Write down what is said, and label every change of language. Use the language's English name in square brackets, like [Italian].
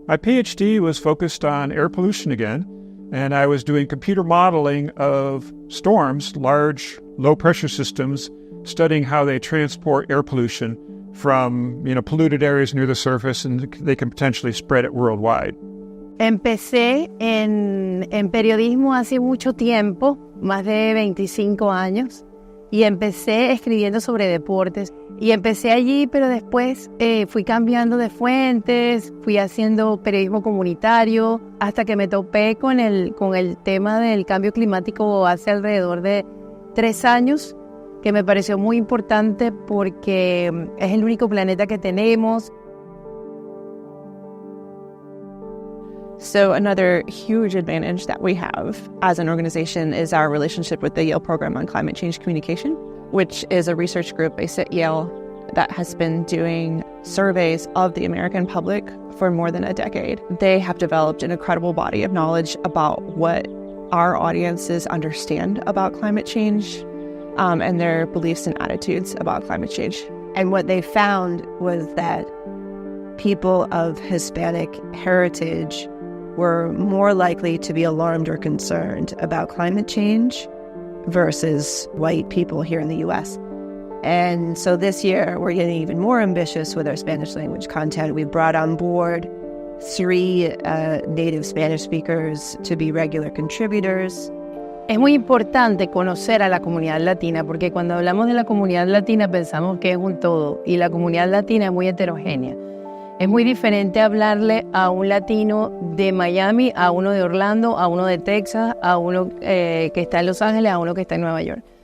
[English] My PhD was focused on air pollution again, and I was doing computer modeling of storms, large, low-pressure systems, studying how they transport air pollution from polluted areas near the surface, and they can potentially spread it worldwide. [Spanish] Empecé en periodismo hace mucho tiempo, más de 25 años, y empecé escribiendo sobre deportes. Y empecé allí, pero después fui cambiando de fuentes, fui haciendo periodismo comunitario, hasta que me topé con el tema del cambio climático hace alrededor de 3 años, que me pareció muy importante porque es el único planeta que tenemos. [English] So another huge advantage that we have as an organization is our relationship with the Yale Program on Climate Change Communication, which is a research group based at Yale that has been doing surveys of the American public for more than a decade. They have developed an incredible body of knowledge about what our audiences understand about climate change and their beliefs and attitudes about climate change. And what they found was that people of Hispanic heritage were more likely to be alarmed or concerned about climate change versus white people here in the U.S. And so this year, we're getting even more ambitious with our Spanish language content. We brought on board 3 native Spanish speakers to be regular contributors. [Spanish] Es muy importante conocer a la comunidad latina, porque cuando hablamos de la comunidad latina pensamos que es un todo, y la comunidad latina es muy heterogénea. Es muy diferente hablarle a un latino de Miami, a uno de Orlando, a uno de Texas, a uno que está en Los Ángeles, a uno que está en Nueva York.